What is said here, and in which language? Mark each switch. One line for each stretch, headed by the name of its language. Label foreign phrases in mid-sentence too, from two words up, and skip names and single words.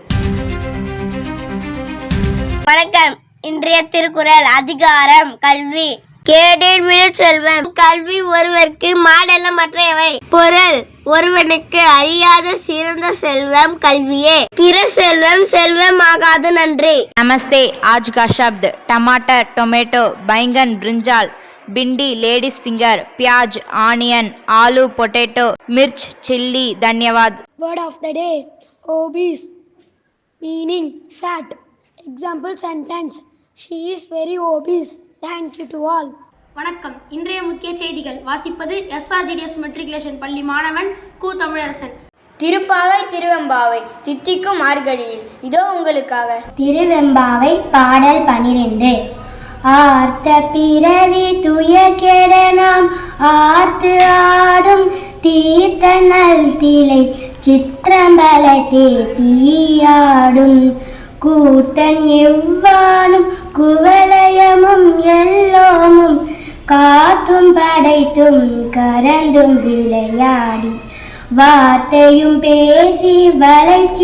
Tamil: வணக்கம். இன்றைய திருக்குறள் அதிகாரம் கல்வி. கேடில் விழு செல்வம். கல்வி ஒருவருக்கு மாடல்ல மற்றையவை. பொருள்: ஒருவனுக்கு அழியாத சிறந்த செல்வம் कल्विये. பிற செல்வம் செல்வமாகாது. நன்றி.
Hindi: नमस्ते. आज का शब्द टमाटर, टोमेटो, बैंगन, ब्रिंजाल, भिंडी,
English: ladies finger,
Hindi: प्याज, ऑनियन, आलू, पोटैटो, मिर्च, चिल्ली. धन्यवाद.
English: Word of the day: obese, meaning fat. Example sentence: she is very obese. Thank you to all.
Tamil: வணக்கம். இன்றைய முக்கிய செய்திகள் வாசிப்பது SRGDS மெட்ரிகுலேஷன் பள்ளி மாணவன் கு தமிழரசன். திருப்பாவை திருவெம்பாவை தித்திக்கும் மார்கழியில் இதோ உங்களுக்காக. திருவெம்பாவை பாடல் 12. ஆர்த்த பிறவி துயர்கெட நாம் ஆர்த்து ஆடும் தீர்த்த நல் திலை சிற்றம்பலத்தே தீயாடும் கூத்தன் எவ்வானும் குவலயமும் எல்லோமும் காத்தும் படைத்தும் கரந்தும் விளையாடி வார்த்தையும் பேசி வலை